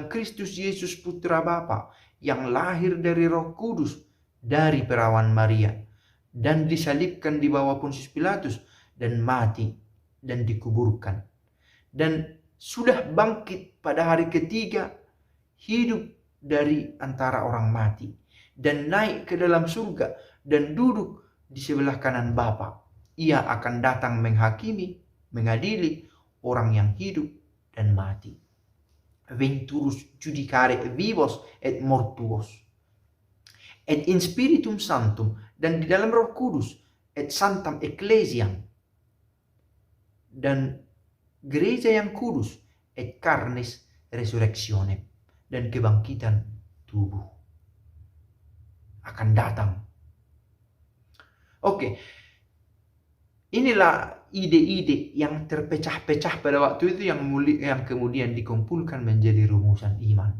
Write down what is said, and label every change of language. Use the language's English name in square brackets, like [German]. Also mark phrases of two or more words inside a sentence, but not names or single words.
[Indonesian] Kristus Yesus Putra Bapa yang lahir dari Roh Kudus dari perawan Maria dan disalibkan di bawah Pontius Pilatus dan mati dan dikuburkan dan sudah bangkit pada hari ketiga, hidup dari antara orang mati dan naik ke dalam surga dan duduk di sebelah kanan Bapa. Ia akan datang menghakimi, mengadili orang yang hidup dan mati. [Latin] Venturus judicare vivos et mortuos. Et in spiritum sanctum, [Indonesian] dan di dalam Roh Kudus, [Latin] et sanctam ecclesiam, [Indonesian] dan gereja yang kudus, [Latin] et carnis resurrectionem, [Indonesian] dan kebangkitan tubuh akan datang. Oke, inilah ide-ide yang terpecah-pecah pada waktu itu yang kemudian dikumpulkan menjadi rumusan iman.